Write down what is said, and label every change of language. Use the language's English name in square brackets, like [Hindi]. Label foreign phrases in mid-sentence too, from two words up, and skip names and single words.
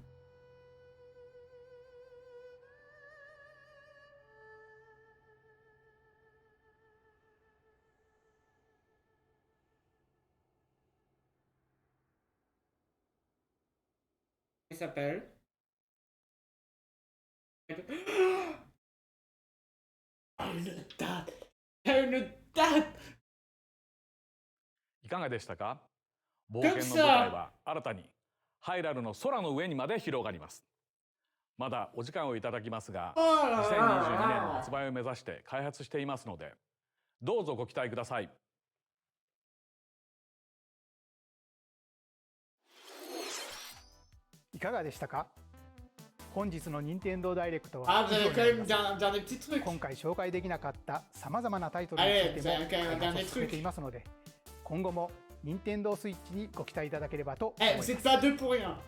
[French] Il s'appelle. Oh, une date. Une date. [Japanese] いかがでしたか？冒険の舞台は新たにハイラルの空の上にまで広がります。まだお時間をいただきますが、2022年の発売を目指して開発していますので、どうぞご期待ください。いかがでしたか？本日の任天堂ダイレクトは [French] Ah, vous [Japanese] 以 [French] avez [Japanese] 上 [French] quand [Japanese] になり [French] même [Japanese] ます。 [French] dernier petit truc. [Japanese] 今回紹介できなかったさまざまなタイトルについても [French] Allez, vous avez quand même un [Japanese] 開発 [French] dernier [Japanese] を進めていますので、今後も任天堂スイッチにご期待いただければと思い [French] Eh, [Japanese] ま [French] vous [Japanese] す。 [French] êtes pas deux pour rien.